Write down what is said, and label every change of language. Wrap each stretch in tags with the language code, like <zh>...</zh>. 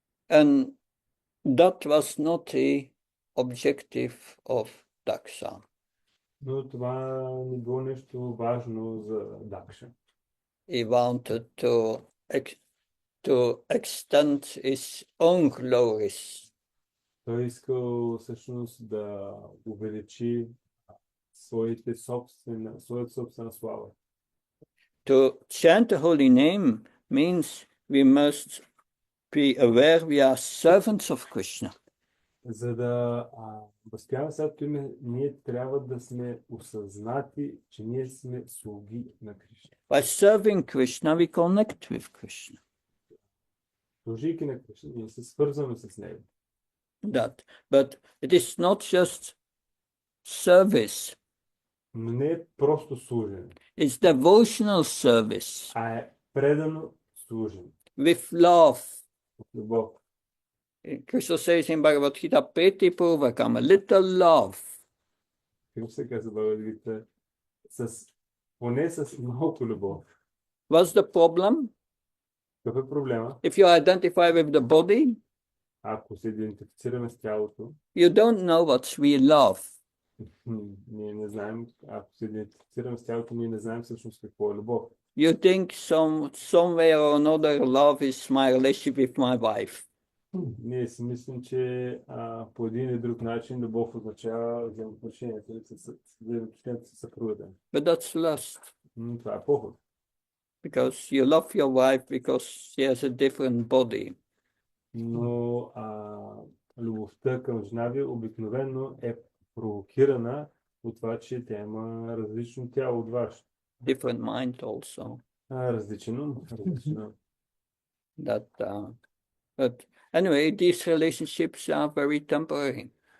<en>And that was not the objective of Daksha.</en> <bg>Но това не било нещо важно за Дакша.</bg> <en>He wanted to extend his own glories.</en> <bg>Той искал всъщност да увеличи своята собствена слава.</bg> <en>To chant the holy name means we must be aware we are servants of Krishna.</en> <bg>За да възпяваме Святото име, ние трябва да сме осъзнати, че ние сме слуги на Кришна.</bg> <en>By serving Krishna, we connect with Krishna.</en> <bg>Служейки на Кришна, ние се свързваме с Него.</bg> <en>But it is not just service.</en> <bg>Но не е просто служене.</bg> <en>It's devotional service.</en> <bg>А е предано служене.</bg> <en>With love.</en> <bg>Любов.</bg> <en>Krishna says in Bhagavad Gita, Peti Purvakam, a little love.</en> <bg>Какво се казва Бхагавад Гита? Поне с малко любов.</bg> <en>What's the problem?</en> <bg>Какъв е проблема?</bg> <en>If you identify with the body,</en> <bg>ако се идентифицираме с тялото,</bg> <en>you don't know what's real love.</en> <bg>Ние не знаем, ако се идентифицираме с тялото, ние не знаем всъщност какво е любов.</bg> <en>You think some way or another love is my relationship with my wife.</en> <bg>Ние си мислим, че по един или друг начин любов означава взаимоотношението с съпругата.</bg> <en>But that's lust.</en> <bg>Това е поход.</bg> <en>Because you love your wife because she has a different body.</en> <bg>Но любовта към жена ви обикновено е провокирана от това, че тя има различно тяло от вашето.</bg> <en>Different mind also.</en> <bg>Различно.</bg> <en>That, but anyway, these relationships are very temporary.</en>